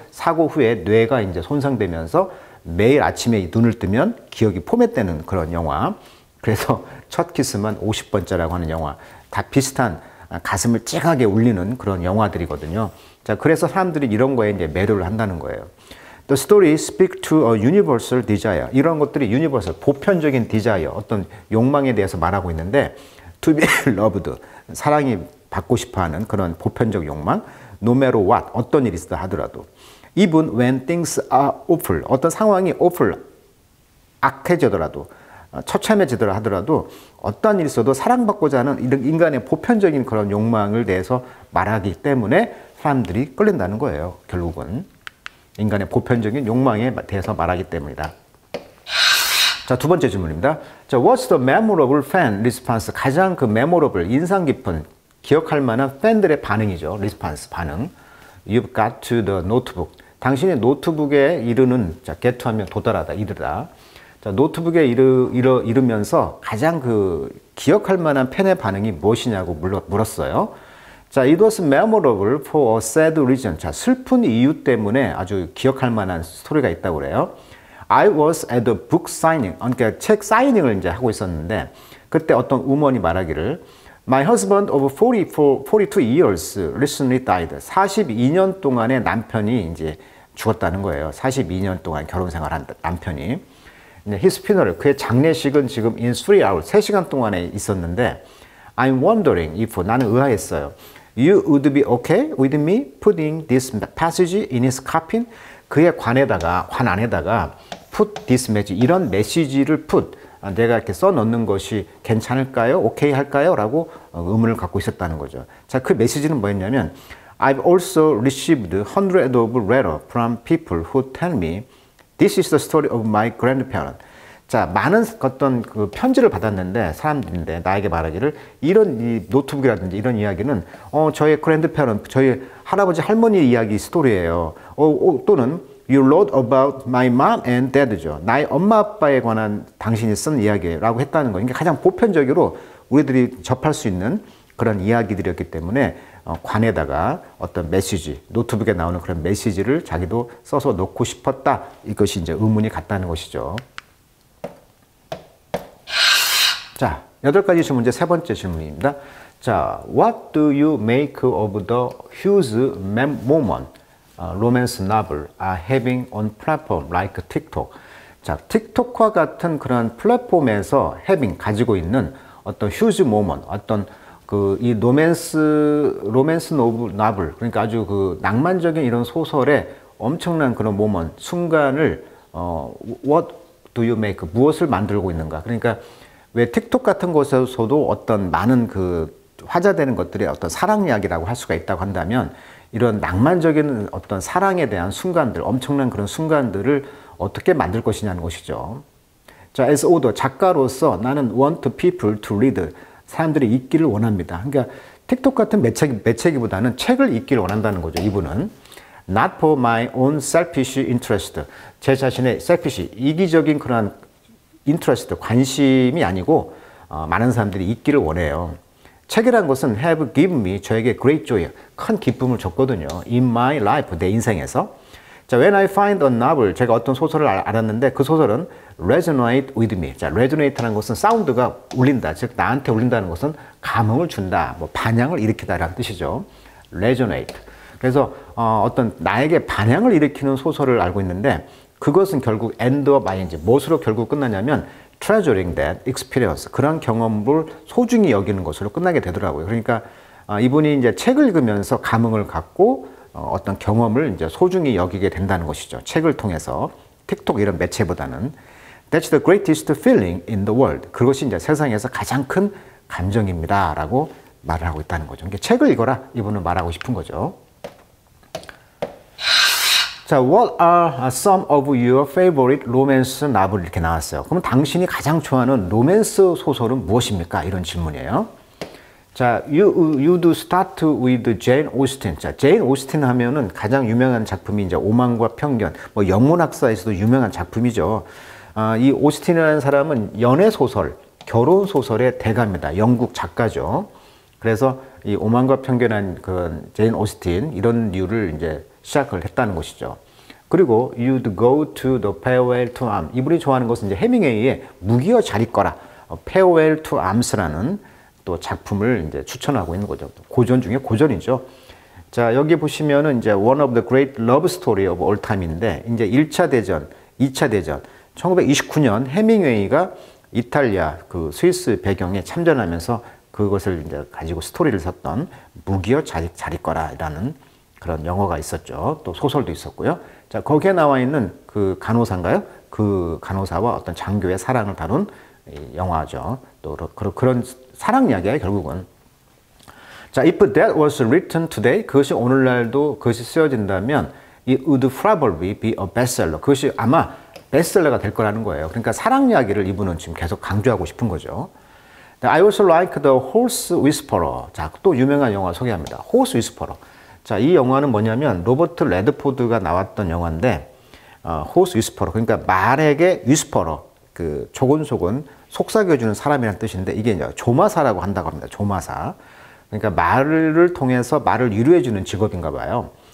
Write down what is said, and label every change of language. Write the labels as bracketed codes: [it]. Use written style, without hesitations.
[ko] 사고 후에 뇌가 이제 손상되면서 매일 아침에 눈을 뜨면 기억이 포맷되는 그런 영화. 그래서 첫 키스만 50번째라고 하는 영화. 다 비슷한 가슴을 찡하게 울리는 그런 영화들이거든요. 자, 그래서 사람들이 이런 거에 이제 매료를 한다는 거예요. [en] The story speaks to a universal desire. [ko] 이런 것들이 universal, 보편적인 desire, 어떤 욕망에 대해서 말하고 있는데 [en] to be loved, [ko] 사랑이 받고 싶어하는 그런 보편적 욕망, [en] no matter what, [ko] 어떤 일이 있다 하더라도 [en] even when things are awful, [ko] 어떤 상황이 awful, 악해지더라도 처참해지더라 하더라도 어떤 일이 있어도 사랑받고자 하는 이런 인간의 보편적인 그런 욕망을 대해서 말하기 때문에 사람들이 끌린다는 거예요. 결국은 인간의 보편적인 욕망에 대해서 말하기 때문이다. 자, 두 번째 질문입니다. [en] 자, what's the memorable fan response? [ko] 가장 그 memorable, 인상 깊은, 기억할 만한 팬들의 반응이죠. response, 반응. [en] You've got to the notebook. [ko] 당신의 노트북에 이르는, 자, get to 하면 도달하다, 이르다. 자, 노트북에 이르면서 가장 그 기억할 만한 팬의 반응이 무엇이냐고 물었어요. [en] 자, it was memorable for a sad reason. [ko] 자, 슬픈 이유 때문에 아주 기억할 만한 스토리가 있다고 그래요. [en] I was at the book signing. [ko] 그러니까 책 사이닝을 이제 하고 있었는데 그때 어떤 우먼이 말하기를 [en] My husband of 42 years recently died. [ko] 42년 동안의 남편이 이제 죽었다는 거예요. 42년 동안 결혼 생활한 남편이. [en] His funeral, [ko] 그의 장례식은 지금 [en] in 3 hours, [ko] 3시간 동안에 있었는데 [en] I'm wondering if, [ko] 나는 의아했어요. [en] You would be okay with me putting this passage in his coffin? [ko] 그의 관 안에다가 [en] put this message, [ko] 이런 메시지를 put, 내가 이렇게 써 넣는 것이 괜찮을까요? 오케이 할까요? 라고 의문을 갖고 있었다는 거죠. 자, 그 메시지는 뭐였냐면 [en] I've also received hundreds of letters from people who tell me this is the story of my grandparents. [ko] 자, 많은 어떤 그 편지를 받았는데 사람들인데 나에게 말하기를 이런 이 노트북이라든지 이런 이야기는 저의 grandparent, 저희 할아버지 할머니 이야기 스토리예요. 또는 [en] You wrote about my mom and dad [ko] 죠. 나의 엄마 아빠에 관한 당신이 쓴 이야기라고 했다는 거. 이게 가장 보편적으로 우리들이 접할 수 있는 그런 이야기들이었기 때문에 관에다가 어떤 메시지, 노트북에 나오는 그런 메시지를 자기도 써서 놓고 싶었다. 이것이 이제 의문이 같다는 것이죠. 자, 8가지 질문 이제 세 번째 질문입니다. [en] 자, what do you make of the huge moment romance novel are having on platform like TikTok? [ko] 자, 틱톡과 같은 그런 플랫폼에서 가지고 있는 어떤 [en] huge moment, [ko] 어떤 이 로맨스 노블, 그러니까 아주 그 낭만적인 이런 소설의 엄청난 그런 모먼트, 순간을 [en] what do you make? [ko] 무엇을 만들고 있는가? 그러니까 왜 틱톡 같은 곳에서도 어떤 많은 그 화제되는 것들이 어떤 사랑 이야기라고 할 수가 있다고 한다면 이런 낭만적인 어떤 사랑에 대한 순간들, 엄청난 그런 순간들을 어떻게 만들 것이냐는 것이죠. [en] 자, as author, [ko] 작가로서 나는 [en] want people to read. [ko] 사람들이 읽기를 원합니다. 그러니까 틱톡 같은 매체기보다는 책을 읽기를 원한다는 거죠. 이분은 [en] not for my own selfish interest. [ko] 제 자신의 selfish, 이기적인 그런 interest, 관심이 아니고 많은 사람들이 읽기를 원해요. 책이란 것은 [en] have given me, [ko] 저에게 [en] great joy, [ko] 큰 기쁨을 줬거든요. [en] in my life, [ko] 내 인생에서. [en] 자, when I find a novel, [ko] 제가 어떤 소설을 알았는데 그 소설은 [en] resonate with me. [ko] 자, resonate라는 것은 사운드가 울린다. 즉 나한테 울린다는 것은 감흥을 준다. 뭐 반향을 일으키다라는 뜻이죠. [en] resonate. [ko] 그래서 어떤 나에게 반향을 일으키는 소설을 알고 있는데 그것은 결국 end of ing. 무엇으로 결국 끝나냐면 [en] treasuring that experience. [ko] 그런 경험을 소중히 여기는 것으로 끝나게 되더라고요. 그러니까 이분이 이제 책을 읽으면서 감흥을 갖고 어떤 경험을 이제 소중히 여기게 된다는 것이죠. 책을 통해서 틱톡 이런 매체보다는 [en] That's the greatest feeling in the world. [ko] 그것이 이제 세상에서 가장 큰 감정입니다라고 말을 하고 있다는 거죠. 그러니까 책을 읽어라 이분은 말하고 싶은 거죠. [en] 자, what are some of your favorite romance novel [ko] 이렇게 나왔어요. 그럼 당신이 가장 좋아하는 로맨스 소설은 무엇입니까? 이런 질문이에요. [en] 자, you do start with Jane Austen. [ko] 자, 제인 오스틴 하면은 가장 유명한 작품이 이제 오만과 편견, 뭐 영문학사에서도 유명한 작품이죠. 이 오스틴이라는 사람은 연애 소설, 결혼 소설의 대가입니다. 영국 작가죠. 그래서 이 오만과 편견한 그 제인 오스틴 이런 류를 이제 시작을 했다는 것이죠. [en] 그리고 You'd go to the Farewell to Arms. [ko] 이분이 좋아하는 것은 이제 해밍웨이의 무기여 잘 있거라. Farewell to Arms라는 또 작품을 이제 추천하고 있는 거죠. 고전 중에 고전이죠. 자, 여기 보시면은 이제 [en] One of the Great Love Story of All Time [ko] 인데 이제 1차 대전, 2차 대전, 1929년 해밍웨이가 이탈리아 그 스위스 배경에 참전하면서 그것을 이제 가지고 스토리를 썼던 무기여 잘 있거라라는 그런 영화가 있었죠. 또 소설도 있었고요. 자, 거기에 나와 있는 그 간호사인가요? 그 간호사와 어떤 장교의 사랑을 다룬 영화죠. 또 그런 사랑 이야기예요, 결국은. [en] 자, if that was written today, [ko] 그것이 오늘날도 그것이 쓰여진다면 [en] it would probably be a bestseller. [ko] 그것이 아마 베스트셀러가 될 거라는 거예요. 그러니까 사랑 이야기를 이분은 지금 계속 강조하고 싶은 거죠. [en] I also like the Horse Whisperer. [ko] 자, 또 유명한 영화 소개합니다. [en] Horse Whisperer. [ko] 자, 이 영화는 뭐냐면 로버트 레드포드가 나왔던 영화인데 Horse Whisperer. 그러니까 말에게 Whisperer. 그 조곤조곤 속삭여주는 사람이라는 뜻인데 이게 이제 조마사라고 한다고 합니다. 조마사. 그러니까 말을 통해서 말을 위로해주는 직업인가 봐요.